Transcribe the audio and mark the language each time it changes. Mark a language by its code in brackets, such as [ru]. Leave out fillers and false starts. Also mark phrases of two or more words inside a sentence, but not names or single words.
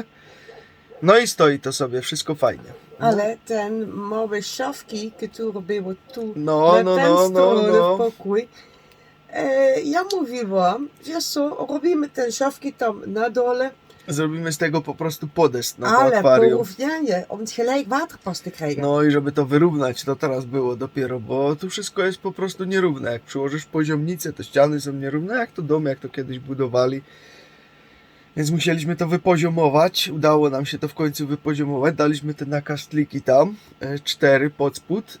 [pl] No i stoi to sobie, wszystko fajnie. Ale ten małe szafki, które były tu No, na tę stronę w pokój, ja mówiłam, wiesz co, robimy te szafki tam na dole, Zrobimy z tego po prostu podest na to ale akwarium. porównanie, [nl] om het gelijk waterpas te krijgen. [pl] No i żeby to wyrównać, to teraz było dopiero, bo tu wszystko jest po prostu nierówne. Jak przyłożysz poziomnicę, to ściany są nierówne, jak to dom, jak to kiedyś budowali. Więc musieliśmy to wypoziomować. Udało nam się to w końcu wypoziomować. Daliśmy te nakasztliki tam, 4 pod spód.